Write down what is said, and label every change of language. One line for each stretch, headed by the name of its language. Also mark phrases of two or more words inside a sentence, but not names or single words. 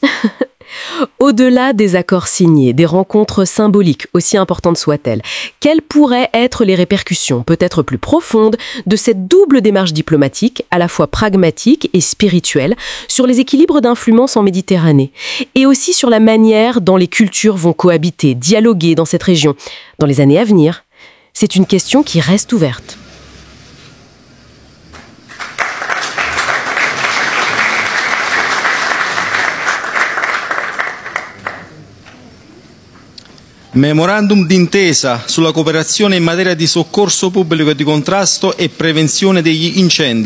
French: Au-delà des accords signés, des rencontres symboliques, aussi importantes soient-elles, quelles pourraient être les répercussions, peut-être plus profondes, de cette double démarche diplomatique, à la fois pragmatique et spirituelle, sur les équilibres d'influence en Méditerranée, et aussi sur la manière dont les cultures vont cohabiter, dialoguer dans cette région, dans les années à venir? C'est une question qui reste ouverte.
Italian: Memorandum d'intesa sulla cooperazione in materia di soccorso pubblico e di contrasto e prevenzione degli incendi.